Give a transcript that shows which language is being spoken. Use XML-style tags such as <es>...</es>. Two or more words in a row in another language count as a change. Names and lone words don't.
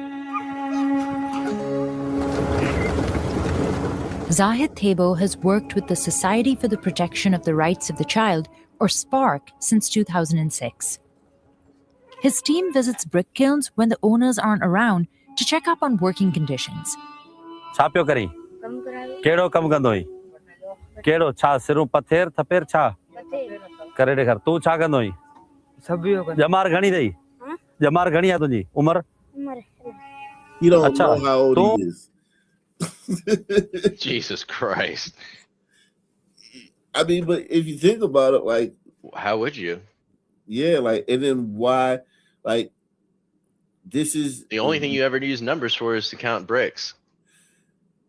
<en>Zahid Thebo has worked with the Society for the Protection of the Rights of the Child, or SPARC, since 2006. His team visits brick kilns when the owners aren't around to check up on working conditions.</en> <sd>छा पियो करी केड़ो कम कंदोई केड़ो छा सिरू पथेर थपेर छा करे ॾेखार तू छा कंदोई जमार घणी अथई जमार घणी आहे तुंहिंजी उमर</sd> <en>You don't know how old he is. Jesus Christ. I mean, but if you think about it, like, how would you? Yeah, like, and then why, like, this is the only thing you ever use numbers for is to count bricks.</en>